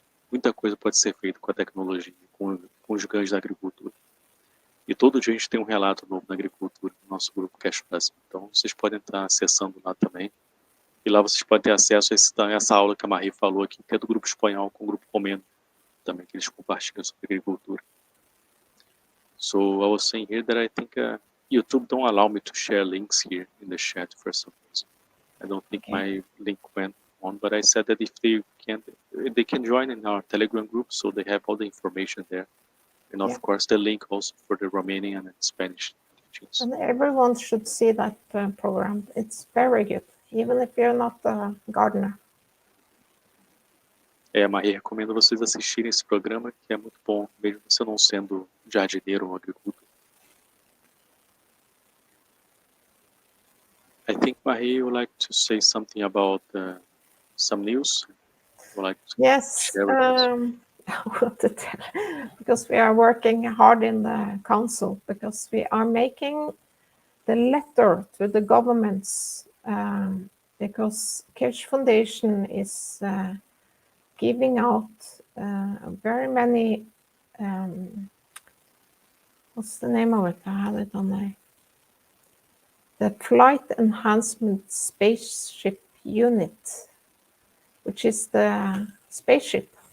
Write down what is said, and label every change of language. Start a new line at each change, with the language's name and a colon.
Portuguese: Muita coisa pode ser feita com a tecnologia, com os ganhos da agricultura. E todo dia a gente tem um relato novo na agricultura, no nosso grupo Cast Brasil. Então vocês podem estar acessando lá também. E lá vocês podem ter acesso a essa aula que a Marie falou aqui, que é do grupo espanhol com o grupo romeno, também, que eles compartilham sobre agricultura.
English: So I was saying here that I think YouTube don't allow me to share links here in the chat for some reason. I don't think my link went on, but I said that if they can join in our Telegram group, so they have all the information there. And of course, the link also for the Romanian and Spanish teachings. And everyone should see that program. It's very good, even if you're not a gardener.
Portuguese: Maria, recomendo vocês assistirem esse programa, que é muito bom, mesmo você não sendo jardineiro ou agricultor.
English: I think Marie would like to say something about some news. Would like to Yes, share with us. what to tell, because we are working hard in the council, because we are making the letter to the governments, because Kirch Foundation is giving out very many, what's the name of it? I have it on the Flight Enhancement Spaceship Unit, which is the spaceship.